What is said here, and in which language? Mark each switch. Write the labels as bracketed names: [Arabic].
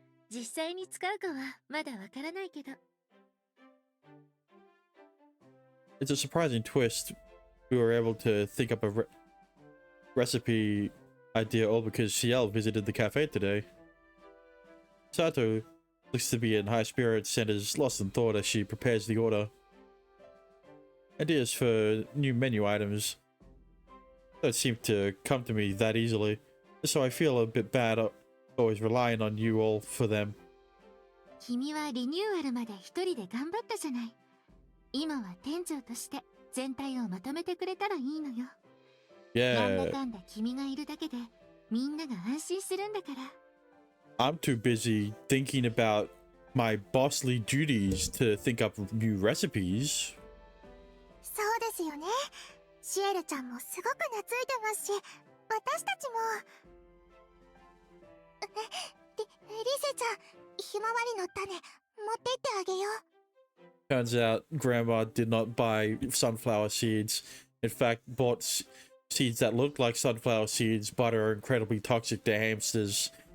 [Japanese] 実際に使うかはまだわからないけど。 [English] It's a surprising twist. We were able to think up a recipe idea all because CL visited the cafe today. Sato looks to be in high spirits and is lost in thought as she prepares the order. Ideas for new menu items don't seem to come to me that easily, so I feel a bit bad always relying on you all for them. [Japanese] 君はリニューアルまで一人で頑張ったじゃない。今は店長として全体をまとめてくれたらいいのよ。なんだ [English] Yeah, [Japanese] かんだ君がいるだけでみんなが安心するんだから。 [English] I'm too busy thinking about my bossly duties to think up new recipes. [Japanese] そうですよね。シエルちゃんもすごく懐いてますし、私たちも。リセちゃん、ひまわりの種持ってってあげよう。 [English] Turns out Grandma did not buy sunflower seeds. In fact, bought seeds that looked like sunflower seeds but are incredibly toxic to hamsters.